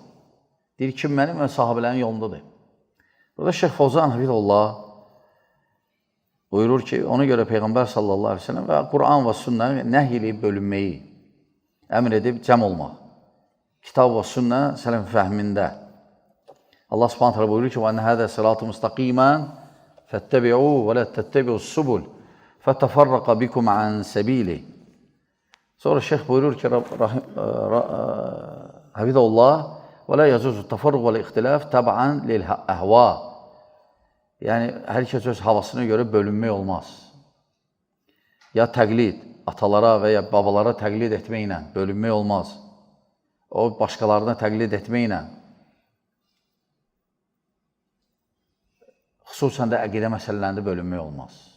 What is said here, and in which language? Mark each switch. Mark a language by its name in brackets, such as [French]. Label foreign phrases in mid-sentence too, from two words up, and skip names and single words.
[Azerbaijani] Deyir ki, mənim və sahabələrin yolundadır. Burada Şeyx Fovzan Hafizullah buyurur ki, ona görə Peyğəmbər [Arabic] صلى الله عليه وسلم [Azerbaijani] və Quran və sünnə nəhy eləyib bölünməyi əmr edib cəm olmaq. Kitab və sünnə sələf fəhmində. [Arabic] الله سبحانه تعالى [Azerbaijani] buyurur ki, [Arabic] وَاَنَّ هَذَا صِرَاطُ مُسْتَقِيمًا فَاتَّبِعُوا وَلَا تَتَّبِعُوا السُّبُلِ فَتَفَرَّقَ بِكُمْ عَنْ سَبِيلِهِ. [Azerbaijani] Sonra şeyh buyurur ki, Hafizullah, [Arabic] وَلَا يَجُوزُ التَّفَرُّقُ وَالْاِخْتِلَافِ تَبْعًا لِلْأَهْوَى. [Azerbaijani] Yəni, hər kəs öz havasına görə bölünmək olmaz. Ya təqlid, atalara və ya babalara təqlid etməklə bölünmək olmaz. O, başqalarına təqlid etməklə. Xüsusən də əqidə məsələlərində bölünmək olmaz.